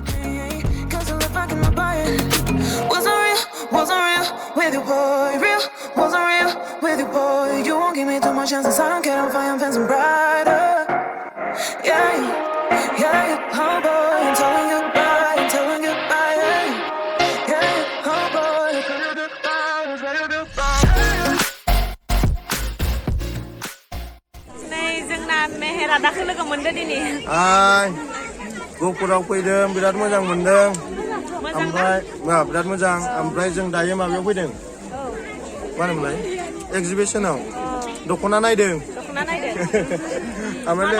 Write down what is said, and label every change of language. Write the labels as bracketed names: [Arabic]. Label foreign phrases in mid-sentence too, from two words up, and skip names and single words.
[English] Wasn't real, wasn't my chances, I don't care, I'm fine, I'm fencing brighter. Yeah, yeah, oh boy, I'm telling goodbye, I'm telling goodbye. Yeah, oh boy, I'm telling goodbye, I'm telling goodbye. [Bodo] Này जोंना मेहेरा दाखो लोगो मोनदो दिनै गहपुराव फैदों बिराद मोजां मोनदों ओमफ्राय बिराद मोजां ओमफ्राय जों दायो माबायाव फैदों मा होनोमोनलाय एक्जिबिशनाव दख'ना नायदों ओमफ्राय